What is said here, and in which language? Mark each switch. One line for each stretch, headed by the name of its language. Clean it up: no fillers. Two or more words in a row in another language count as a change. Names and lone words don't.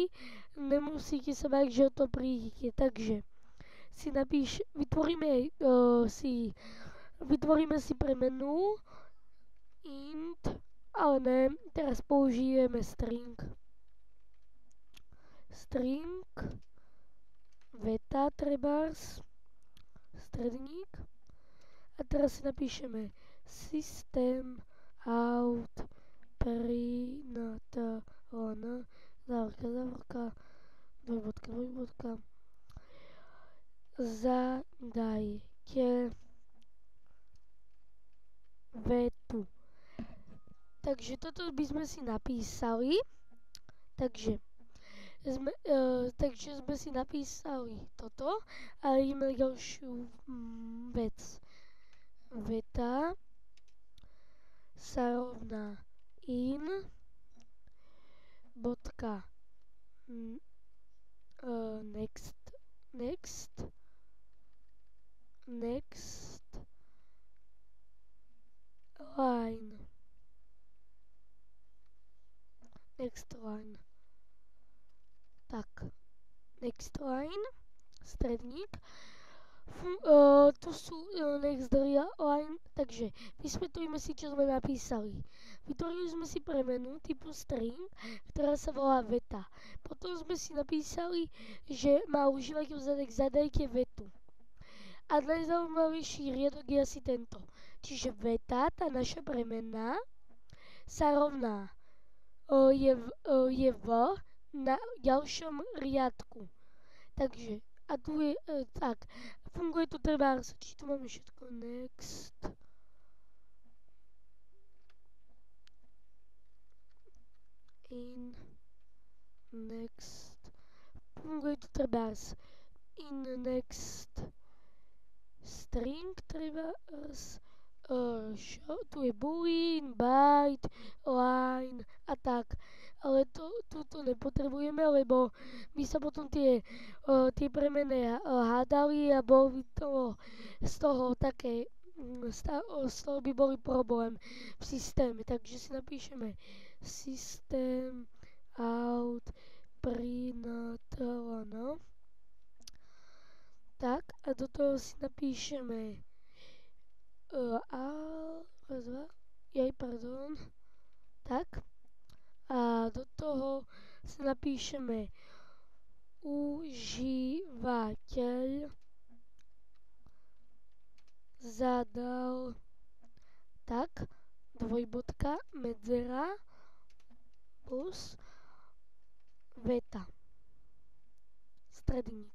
Slovak: Nemusíte sa báť, že o to prídete. Takže si vytvoríme si premenu int, ale ne, teraz použijeme string. String veta trebárs stredník. A teraz si napíšeme
English: system out print
Slovak: závorka, dvojbodka, zadajte vetu. Takže toto by sme si napísali. Takže sme si napísali toto a ideme ďalšiu vec. Veta sa rovná in bodka
English: next line. Tak, next line,
Slovak: stredník. Tu sú
English: next line,
Slovak: takže vysvetlíme si, čo sme napísali. Vytvorili sme si premenu typu string, ktorá sa volá veta. Potom sme si napísali, že má užívateľ zadajte vetu. A najzaujímavejší riadok je asi tento. Čiže veta, tá naša premena, sa rovná je v na ďalšom riadku. Takže, a tu je, tak, funguje tu trebárs, či tu máme všetko,
English: next, in, next,
Slovak: funguje tu trebárs,
English: in, next, string
Slovak: trebárs, tu je
English: boolean, byte, line
Slovak: a tak. Ale to nepotrebujeme, lebo by sa potom tie premeny hádali a bol by to z toho by boli problém v systéme. Takže si napíšeme
English: system out print
Slovak: tak a do toho si napíšeme tak a do toho si napíšeme užívateľ zadal tak, dvojbodka, medzera plus veta, stredník.